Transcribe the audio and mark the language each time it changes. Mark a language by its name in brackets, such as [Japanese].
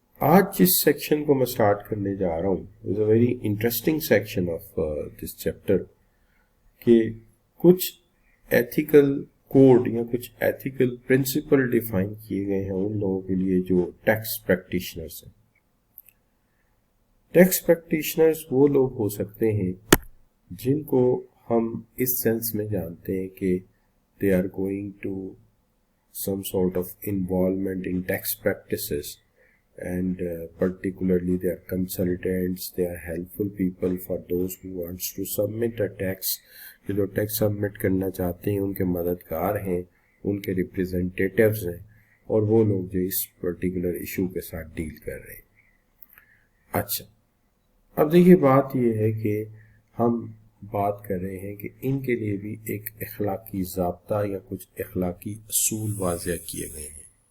[Urdu] آج جس سیکشن کو میں سٹارٹ کرنے جا رہا ہوں [English] is a very interesting section of this chapter [Urdu] کہ کچھ ایتھیکل کوڈ یا کچھ ایتھیکل پرنسپل ڈیفائن کیے گئے ہیں ان لوگوں کے لیے جو ٹیکس پریکٹیشنرز ہیں. ٹیکس پریکٹیشنرز وہ لوگ ہو سکتے ہیں جن کو ہم اس سینس میں جانتے ہیں کہ [English] they are going to some sort of involvement in tax practices and particularly they are consultants, they are helpful people for those who wants to submit a tax. [Urdu] جو ٹیکس سبمٹ کرنا چاہتے ہیں ان کے مددگار ہیں, ان کے ریپریزنٹیٹیوز ہیں اور وہ لوگ جو اس پرٹیکولر ایشو کے ساتھ ڈیل کر رہے ہیں. اچھا, اب دیکھیے بات یہ ہے کہ ہم بات کر رہے ہیں کہ ان کے لیے بھی ایک اخلاقی ضابطہ یا کچھ اخلاقی اصول واضح کیے گئے ہیں.